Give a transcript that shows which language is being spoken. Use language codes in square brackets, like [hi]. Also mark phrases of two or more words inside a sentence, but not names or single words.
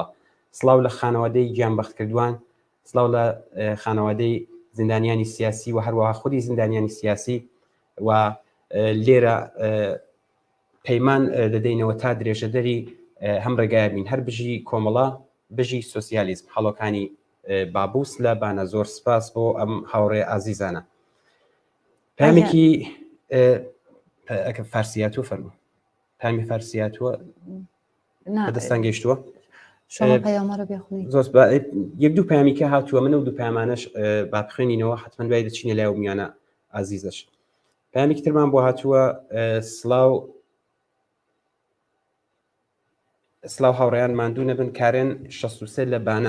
[ckb] سڵاو لە خانەوادەی گیانبەختکردووان، سڵاو لە خانەوادەی زیندانیانی سیاسی و هەروەها خودی زیندانیانی سیاسی، و لێرە پەیمان دەدەینەوە تا درێژەدەری هەم ڕێگایە بین هەر بژی کۆمەڵا بژی سۆسیالیزم هەڵۆکانی بابوس لە بانە. زۆر سپاس بۆ ئەم هاوڕێ ئازیزانە. پامێکی فارسیاتوە فەرموو، پامی فارسیاتوە بەدەستان گەیشتووە. [fa] شما پیام رو بخونید. [ckb] زۆر یەک دوو پامی کە هاتووە منە و دوو پامانەش با بخوێنینەوە، حتمما دوای دەچینە لای میانە ئازیزەش. پامێکی ترمان بۆ هاتووە سڵاو هاوڕێیان ماندوو نەبن کارێن 63 لە بانە.